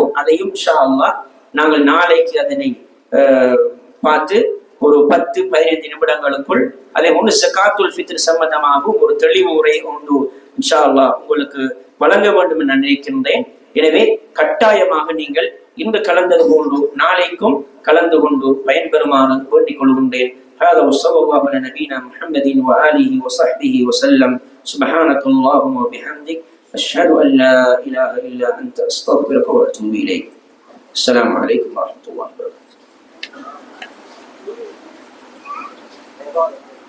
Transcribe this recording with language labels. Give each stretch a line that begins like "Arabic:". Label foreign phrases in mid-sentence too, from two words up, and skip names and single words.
Tamil: அதையும்
Arabic: إن شاء الله
Tamil: நாங்கள் நாளைக்கு அதனை பார்த்து ஒரு 10-15 நிமிடங்களுக்குள் அதே ஒன்று
Arabic: زكاة الفطر
Tamil: சம்பந்தமாக ஒரு தெளிவு உரை ஒன்று
Arabic: إن شاء الله
Tamil: உங்களுக்கு வழங்க வேண்டும் என்று நான் நினைக்கின்றேன். எனவே கட்டாயமாக நீங்கள் இன்று கலந்தது போன்று நாளைக்கும் கலந்து கொண்டு பயன்பெறுமாறு வேண்டிக் கொள்கின்றேன்.
Arabic: هذا وصلى الله على نبينا محمد وآله وصحبه وسلم. سبحانك اللهم وبحمدك أشهد أن لا إله إلا أنت أستغفرك وأتوب إليك. السلام عليكم ورحمة الله وبركاته.